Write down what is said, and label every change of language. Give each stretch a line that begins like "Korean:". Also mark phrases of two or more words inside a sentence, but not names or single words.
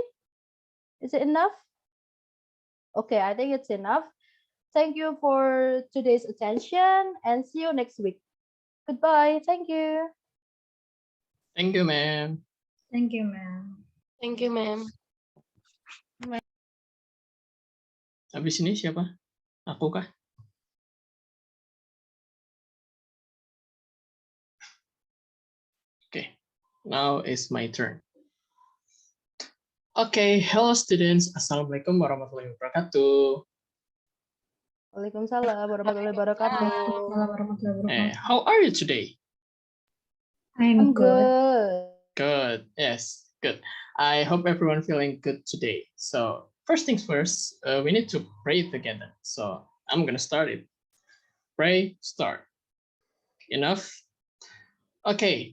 English: Is it enough? Okay, I think it's enough. Thank you for today's attention and see you next week. Goodbye. Thank you. Thank you, ma'am. Thank you, ma'am. Thank you, ma'am.
Indonesian: Habis ini siapa? Aku kah?
English: Okay, now it's my turn. Okay, hello students.
Arabic: السلام عليكم ورحمة الله وبركاته. وعليكم السلام ورحمة الله وبركاته. ورحمة الله وبركاته.
English: How are you today? I'm I'm good. good. Good. Yes, good. I hope everyone feeling good today. So first things first, we need to pray together. So I'm gonna start it. Pray, start. Enough? Okay.